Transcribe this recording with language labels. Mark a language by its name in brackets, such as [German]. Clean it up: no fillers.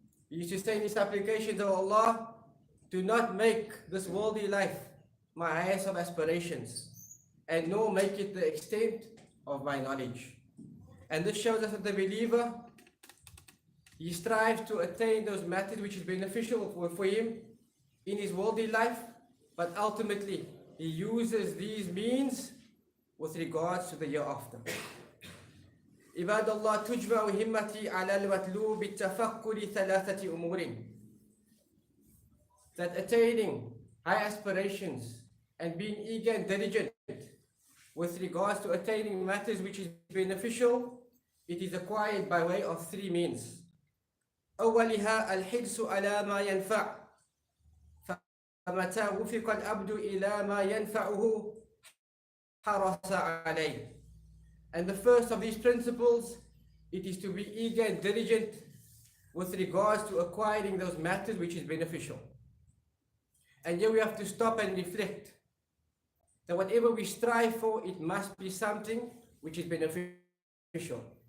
[English] He used to say in his supplications, oh Allah, do not make this worldly life my highest of aspirations, and nor make it the extent of my knowledge. And this shows us that the believer, he strives to attain those matters which is beneficial for him in his worldly life, but ultimately he uses these means with regards to the hereafter. [Arabic] عباد الله تجمع همتي على المطلوب بالتفكر ثلاثة أمور. [English] That attaining high aspirations and being eager and diligent with regards to attaining matters which is beneficial, it is acquired by way of three means. [Arabic] أولها الحرص على ما ينفع، فمتى وفق العبد إلى ما ينفعه حرص عليه. [English] And the first of these principles, it is to be eager and diligent with regards to acquiring those matters which is beneficial. And here we have to stop and reflect that whatever we strive for, it must be something which is beneficial.